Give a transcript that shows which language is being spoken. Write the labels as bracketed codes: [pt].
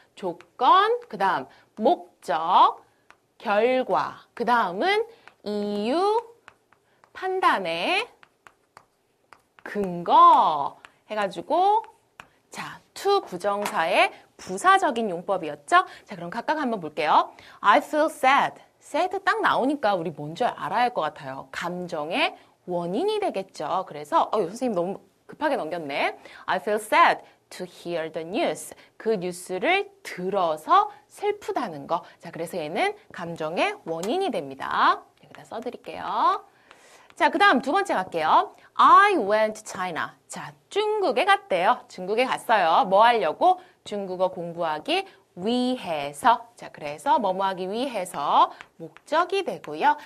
[ko] 조건, 그 다음 목적, 결과, 그 다음은 이유, 판단의 근거 해가지고 자, to 부정사의 부사적인 용법이었죠? 자, 그럼 각각 한번 볼게요. [en] I feel sad. [ko] sad 딱 나오니까 우리 뭔지 알아야 할 것 같아요. 감정의 원인이 되겠죠. 그래서 선생님 너무 급하게 넘겼네. [en] I feel sad to hear the news. [ko] 그 뉴스를 들어서 슬프다는 거. 자, 그래서 얘는 감정의 원인이 됩니다. 여기다 써드릴게요. 자, 그 다음 두 번째 갈게요. [en] I went to China. [ko] 자, 중국에 갔대요. 중국에 갔어요. 뭐 하려고? 중국어 공부하기 위해서. 자, 그래서 뭐뭐 하기 위해서 목적이 되고요.